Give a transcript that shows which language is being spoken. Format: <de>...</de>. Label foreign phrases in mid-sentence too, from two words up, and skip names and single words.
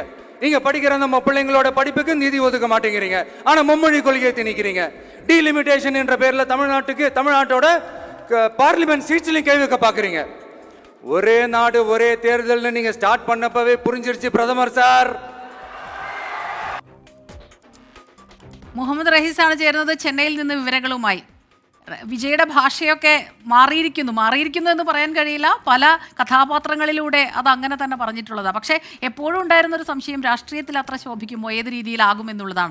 <ta>நீங்க படிக்கிற நம்ம பிள்ளைங்களோட படிப்புக்கு நிதி ஒதுக்க மாட்டேங்கிறீங்க, ஆனா மும்மொழி கொள்கையை திணிக்கிறீங்க. டீலிமிட்டேஷன் என்ற பேர்ல தமிழ்நாட்டோட</ta> <en>parliament seatsலையும்</en> <ta>கை வைக்க பாக்குறீங்க. ஒரே நாடு ஒரே தேர்தல்னு நீங்க ஸ்டார்ட் பண்ணப்பவே புரிஞ்சிருச்சு பிரதமர் சார்.</ta> <ml>മുഹമ്മദ് റഹീസാണ് ചേരുന്നത് ചെന്നൈയിൽ നിന്ന് വിവരങ്ങളുമായി. വിജയുടെ ഭാഷയൊക്കെ മാറിയിരിക്കുന്നു എന്ന് പറയാൻ കഴിയില്ല. പല കഥാപാത്രങ്ങളിലൂടെ അത് അങ്ങനെ തന്നെ പറഞ്ഞിട്ടുള്ളതാണ്. പക്ഷേ എപ്പോഴും ഉണ്ടായിരുന്നൊരു സംശയം രാഷ്ട്രീയത്തിൽ അത്ര ശോഭിക്കുമോ, ഏത് രീതിയിലാകും എന്നുള്ളതാണ്.</ml>